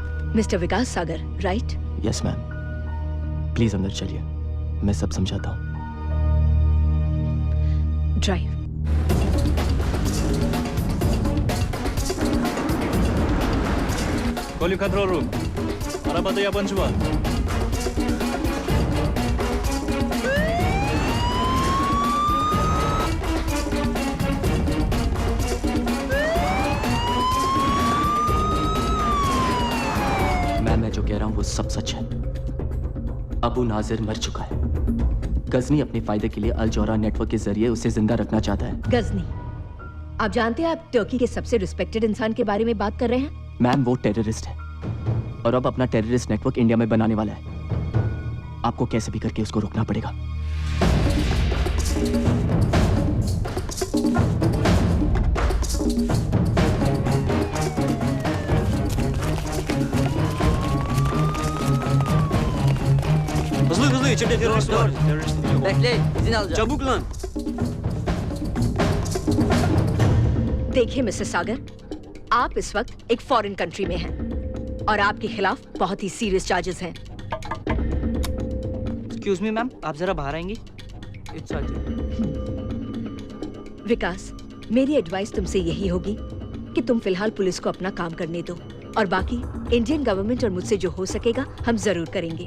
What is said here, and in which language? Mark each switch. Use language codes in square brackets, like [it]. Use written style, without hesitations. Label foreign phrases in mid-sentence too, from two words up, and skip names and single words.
[hi] मिस्टर विकास सागर, राइट? [en] Yes, ma'am. Please [hi] अंदर चलिए. मैं सब समझाता हूँ। ड्राइव। [en] Calling control room. [tr] Arabada yabancı var. [hi] मैं जो कह रहा हूँ वो सब सच है। अबू नाजिर मर चुका है। गजनी अपने फायदे के लिए अल जौहरा नेटवर्क के जरिए उसे जिंदा रखना चाहता है। गजनी, आप जानते हैं आप टर्की के सबसे रिस्पेक्टेड इंसान के बारे में बात कर रहे हैं? मैम वो टेररिस्ट है और अब अपना [en] terrorist network [hi] इंडिया में बनाने वाला है। आपको कैसे भी करके उसको रोकना पड़ेगा। [tr] Hızlı içeride terörist var. Bekle, izin alacağım. Çabuk lan. [hi] देखिए मिस्टर सागर, आप इस वक्त एक [en] foreign country [hi] में हैं और आपके खिलाफ बहुत ही [en] serious charges [hi] हैं। [en] excuse me ma'am, [hi] आप जरा बाहर आएंगी? इट्स विकास, मेरी एडवाइस तुमसे यही होगी कि तुम फिलहाल पुलिस को अपना काम करने दो और बाकी [en] Indian government [hi] और मुझसे जो हो सकेगा हम जरूर करेंगे।